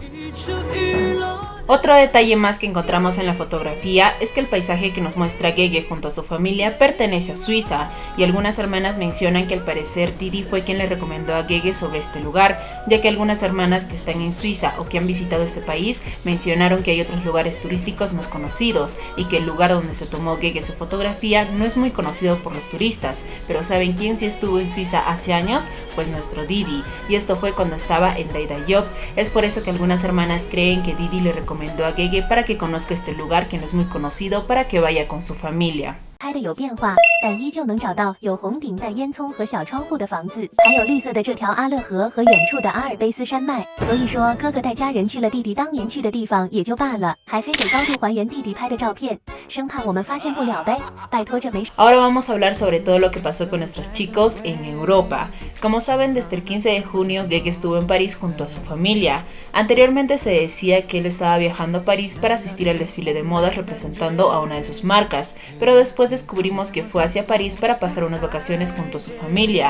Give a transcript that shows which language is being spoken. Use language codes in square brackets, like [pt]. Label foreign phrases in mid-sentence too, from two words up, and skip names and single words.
[es] Otro detalle más que encontramos en la fotografía es que el paisaje que nos muestra Gege junto a su familia pertenece a Suiza, y algunas hermanas mencionan que al parecer Didi fue quien le recomendó a Gege sobre este lugar, ya que algunas hermanas que están en Suiza o que han visitado este país mencionaron que hay otros lugares turísticos más conocidos, y que el lugar donde se tomó Gege su fotografía no es muy conocido por los turistas. Pero ¿saben quién sí estuvo en Suiza hace años? Pues nuestro Didi, y esto fue cuando estaba en Daidayop. Es por eso que algunas hermanas creen que Didi le recomendó a Gege para que conozca este lugar que no es muy conocido, para que vaya con su familia. [zh] 拍的有变化，但依旧能找到有红顶带烟囱和小窗户的房子，还有绿色的这条阿勒河和远处的阿尔卑斯山脉。所以说，哥哥带家人去了弟弟当年去的地方也就罢了，还非得高度还原弟弟拍的照片，生怕我们发现不了呗。拜托，这没。 [es] Ahora vamos a hablar sobre todo lo que pasó con nuestros chicos en Europa. Como saben, desde el 15 de junio Gege estuvo en París junto a su familia. Anteriormente se decía que él estaba viajando a París para asistir al desfile de modas representando a una de sus marcas, pero después descubrimos que fue hacia París para pasar unas vacaciones junto a su familia.